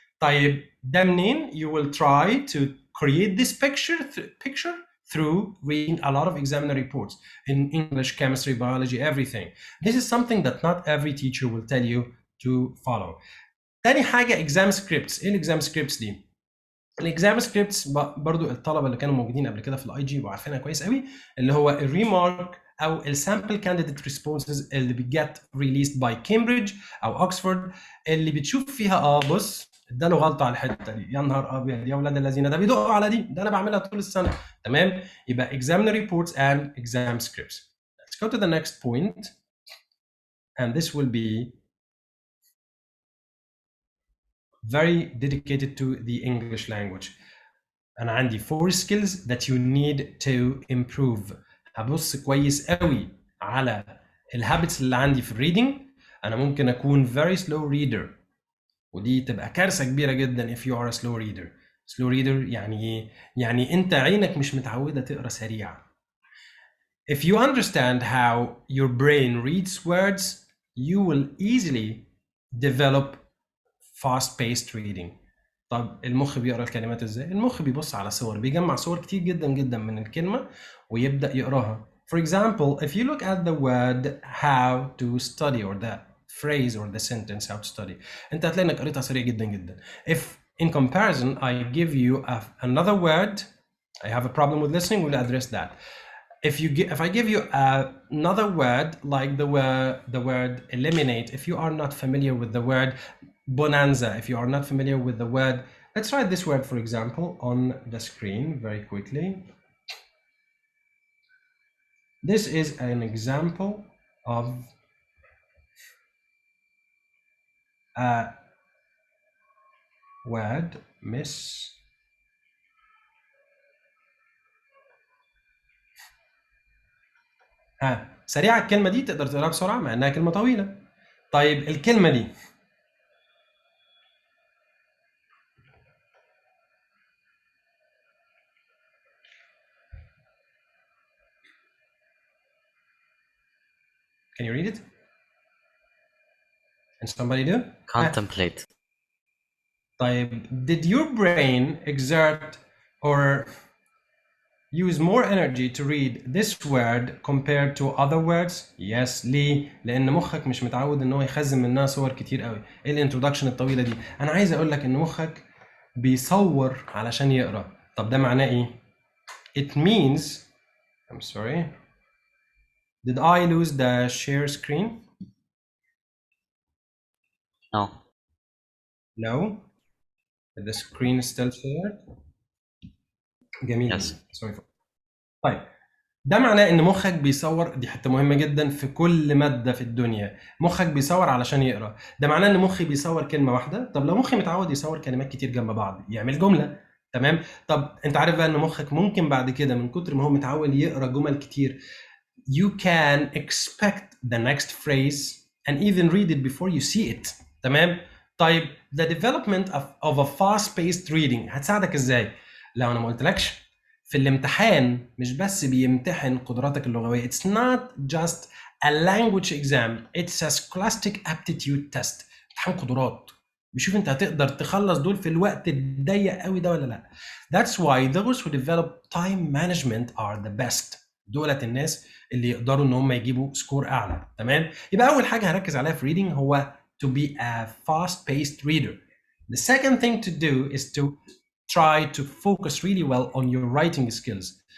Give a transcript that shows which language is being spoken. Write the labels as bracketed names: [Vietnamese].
[English] طيب ده منين؟ You will try to create this picture through reading a lot of examiner reports in English, chemistry, biology, everything. This is something that not every teacher will tell you to follow. [Arabic] تاني حاجة exam scripts. ايه الاكزام scripts دي؟ الاكزام سكريبتس برضو الطلبه اللي كانوا موجودين قبل كده في الاي جي وعارفينها كويس قوي، اللي هو الريمارك او السامبل كانديديت ريسبونسز اللي بتجت ريليست باي كامبريدج او اوكسفورد، اللي بتشوف فيها بص اداله غلطه على الحته دي، يا نهار ابيض يا اولاد الذين، ده بيدقوا على دي، ده انا بعملها طول السنه. [English] تمام، يبقى examiner reports and exam scripts. Let's go to the next point, and this will be very dedicated to the English language. أنا عندي 4 skills that you need to improve. [Arabic] هبص كويس قوي على الهابتس اللي عندي في الريدنج. أنا ممكن أكون very slow reader، ودي تبقى كارثة كبيرة جدا if you are a slow reader. slow reader يعني إيه؟ يعني أنت عينك مش متعودة تقرأ سريع. [English] If you understand how your brain reads words, you will easily develop fast-paced reading. [Arabic] طب المخ بيقرا الكلمات ازاي؟ المخ بيبص على صور، بيجمع صور كتير جدا جدا من الكلمة ويبدأ يقراها. [English] For example, if you look at the word how to study or the phrase or the sentence how to study, انت هتلاقي انك قريتها سريع جدا جدا. If in comparison I give you another word, I have a problem with listening, we'll address that. If I give you another word like the word eliminate, if you are not familiar with the word bonanza, if you are not familiar with the word, let's write this word for example on the screen very quickly. This is an example of a word miss. [Arabic] سريعة الكلمة دي تقدر تقراها بسرعة مع انها كلمة طويلة. [English] طيب الكلمة دي can you read it? Can somebody do? Contemplate. طيب did your brain exert or use more energy to read this word compared to other words? Yes. [Arabic] ليه؟ لأن مخك مش متعود إن هو يخزن منها صور كتير قوي. إيه الانترودكشن الطويلة دي؟ أنا عايز أقول لك إن مخك بيصور علشان يقرأ. طب ده معناه إيه؟ It means I'm sorry. [English] Did I lose the share screen? No. No. The screen is still shared. [Arabic] جميل. [English] Yes. [Arabic] Sorry for... طيب ده معناه ان مخك بيصور، دي حته مهمه جدا في كل ماده في الدنيا، مخك بيصور علشان يقرا. ده معناه ان مخي بيصور كلمه واحده. طب لو مخي متعود يصور كلمات كتير جنب بعض يعمل جمله. تمام. طب انت عارف بقى ان مخك ممكن بعد كده من كتر ما هو متعود يقرا جمل كتير you can expect the next phrase and even read it before you see it. تمام. طيب the development of a fast-paced reading هتساعدك ازاي؟ لو انا ما قلتلكش في الامتحان مش بس بيمتحن قدراتك اللغوية. [English] It's not just a language exam, it's a scholastic aptitude test. [Arabic] امتحان قدرات بيشوف انت هتقدر تخلص دول في الوقت الضيق قوي ده ولا لا. [English] That's why those who develop time management are the best. [Arabic] دولت الناس اللي يقدروا ان هم يجيبوا سكور اعلى. تمام. يبقى اول حاجة هركز عليها في reading هو to be a fast-paced reader. [English] The second thing to do is to try to focus really well on your writing skills.